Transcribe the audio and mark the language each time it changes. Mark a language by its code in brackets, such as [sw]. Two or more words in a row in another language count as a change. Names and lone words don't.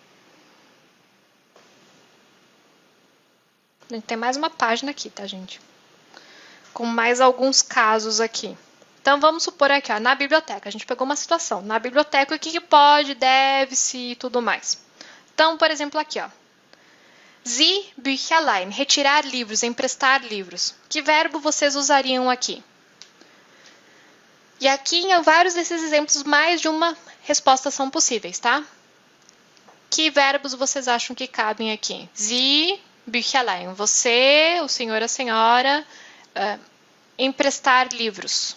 [pt] A gente tem mais uma página aqui, tá, gente? Com mais alguns casos aqui. Então vamos supor aqui, ó, na biblioteca. A gente pegou uma situação. Na biblioteca, o que pode, deve-se e tudo mais. Então, por exemplo, aqui, ó. [de] Sie Bücher leihen, [pt] retirar livros, emprestar livros. Que verbo vocês usariam aqui? E aqui, em vários desses exemplos, mais de uma resposta são possíveis, tá? Que verbos vocês acham que cabem aqui? [de] Sie Bücher leihen. [pt] Você, o senhor, a senhora, emprestar livros.